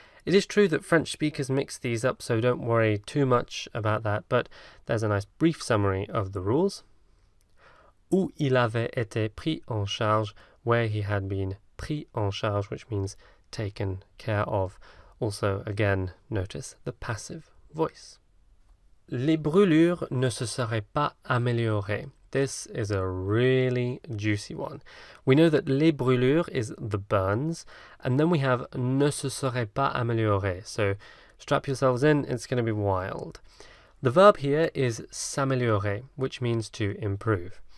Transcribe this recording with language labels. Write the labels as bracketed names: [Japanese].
[English] It is true that French speakers mix these up, so don't worry too much about that, but there's a nice brief summary of the rules. [French] Où il avait été pris en charge, [English] where he had been pris en charge, which means taken care of. Also, again, notice the passive voice. [French] Les brûlures ne se seraient pas améliorées. [English] This is a really juicy one. We know that [French] les brûlures [English] is the burns, and then we have [French] ne se serait pas améliorées. [English] So strap yourselves in, it's going to be wild. The verb here is s'améliorer, which means to improve.